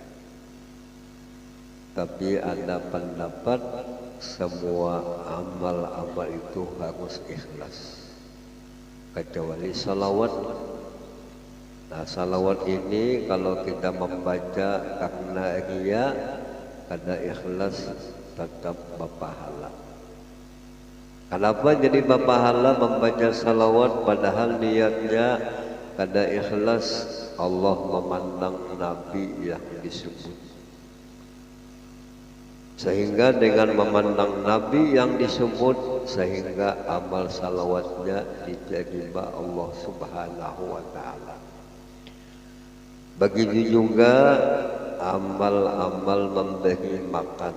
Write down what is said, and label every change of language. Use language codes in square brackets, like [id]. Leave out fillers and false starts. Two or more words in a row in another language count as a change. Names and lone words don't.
[id] Tapi ada pendapat semua amal-amal itu harus ikhlas, kecuali salawat. Nah, salawat ini kalau kita membaca karena riya, [bjn] kada ikhlas, tetap berpahala. [id] Kenapa jadi berpahala membaca salawat padahal niatnya kada ikhlas? Allah memandang Nabi yang disebut, sehingga dengan memandang Nabi yang disebut, sehingga amal salawatnya diterima Allah [ar] Subhanahu wa Ta'ala. [id] Begitu juga amal-amal memberi makan.